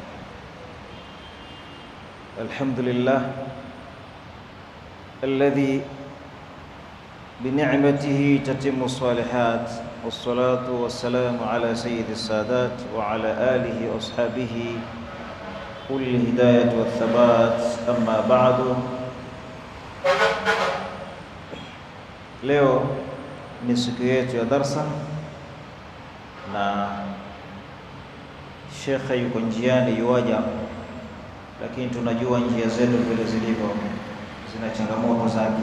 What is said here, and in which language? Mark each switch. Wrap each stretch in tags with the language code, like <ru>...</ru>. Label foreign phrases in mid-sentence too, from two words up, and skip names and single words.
<ar>الحمد لله الذي بنعمته تتم الصالحات والصلاة والسلام على سيد السادات وعلى آله وأصحابه أولي الهداية والثبات. أما بعد.</ar> <sw>Leo ni siku yetu ya darsa na shekhe yuko njiani yuaja, lakini tunajua njia zetu vile zilivyo zina changamoto zake.</sw>